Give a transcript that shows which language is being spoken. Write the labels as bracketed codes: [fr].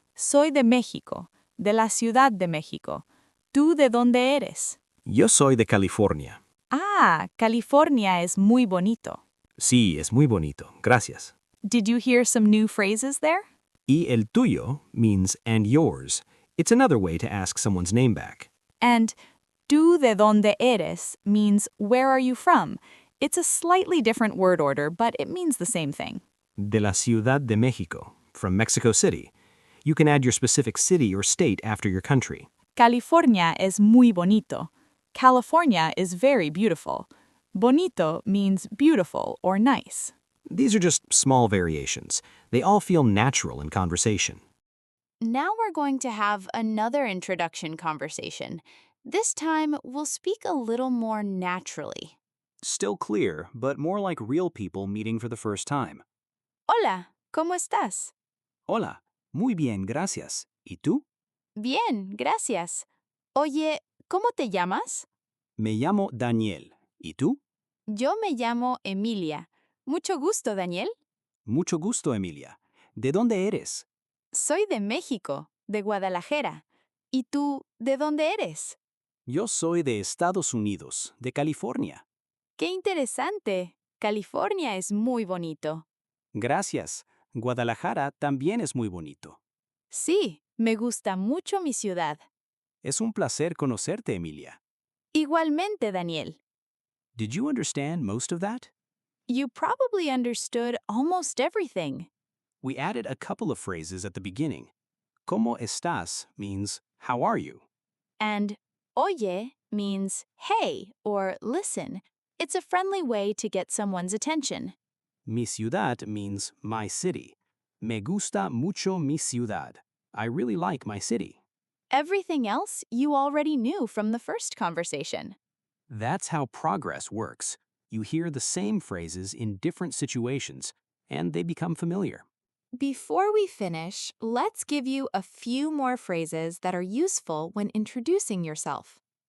[es] Soy de México, de la Ciudad de México. ¿Tú de dónde eres? Yo soy de California. Ah, California es muy bonito. Sí, es muy bonito. Gracias. [en] Did you hear some new phrases there? [es] Y el tuyo [en] means and yours. It's another way to ask someone's name back. And [es] tú de dónde eres [en] means where are you from? It's a slightly different word order, but it means the same thing. [es] De la Ciudad de México, [en] from Mexico City. You can add your specific city or state after your country. [es] California es muy bonito. [en] California is very beautiful. Bonito means beautiful or nice. These are just small variations. They all feel natural in conversation. Now we're going to have another introduction conversation. This time, we'll speak a little more naturally. Still clear, but more like real people meeting for the first time. [es] Hola, ¿cómo estás? Hola, muy bien, gracias. ¿Y tú? Bien, gracias. Oye, ¿cómo te llamas? Me llamo Daniel. ¿Y tú? Yo me llamo Emilia. Mucho gusto, Daniel. Mucho gusto, Emilia. ¿De dónde eres? Soy de México, de Guadalajara. ¿Y tú, de dónde eres? Yo soy de Estados Unidos, de California. ¡Qué interesante! California es muy bonito. Gracias. Guadalajara también es muy bonito. Sí, me gusta mucho mi ciudad. Es un placer conocerte, Emilia. Igualmente, Daniel. [en] Did you understand most of that? You probably understood almost everything. We added a couple of phrases at the beginning. [es] ¿Cómo estás [en] means, how are you? And oye means hey or listen. It's a friendly way to get someone's attention. [es] Mi ciudad [en] means my city. [es] Me gusta mucho mi ciudad. [en] I really like my city. Everything else you already knew from the first conversation. That's how progress works. You hear the same phrases in different situations, and they become familiar. Before we finish, let's give you a few more phrases that are useful when introducing yourself.